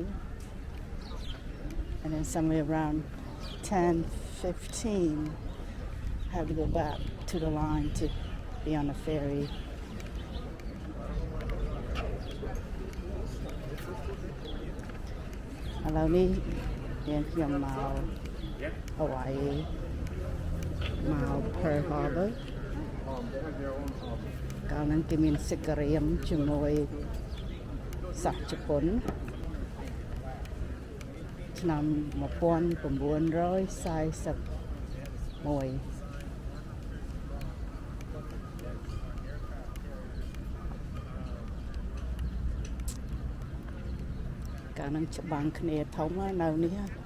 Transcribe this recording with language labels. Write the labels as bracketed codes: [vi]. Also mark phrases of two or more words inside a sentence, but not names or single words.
[en] And then somewhere around 10:15, I have to go back to the line to be on the ferry. Hello, [tl] ni yan yung Hawaii. [km] Mao Pearl Harbor កាលហ្នឹងគេមានសិក្រាមជាមួយសហជប៉ុន ឆ្នាំ1941 កាលហ្នឹងច្បាំងគ្នាធំហើយនៅនេះ